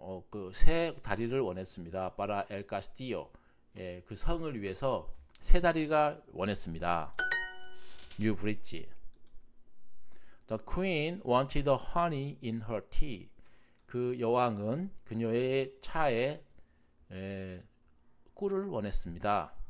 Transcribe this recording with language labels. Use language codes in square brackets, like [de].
[ko] 그 새 다리를 원했습니다. [es] para el castillo. [ko] 예, 그 성을 위해서 새 다리가 원했습니다. [en] New bridge. The queen wanted the honey in her tea. [ko] 그 여왕은 그녀의 차에 꿀을 원했습니다.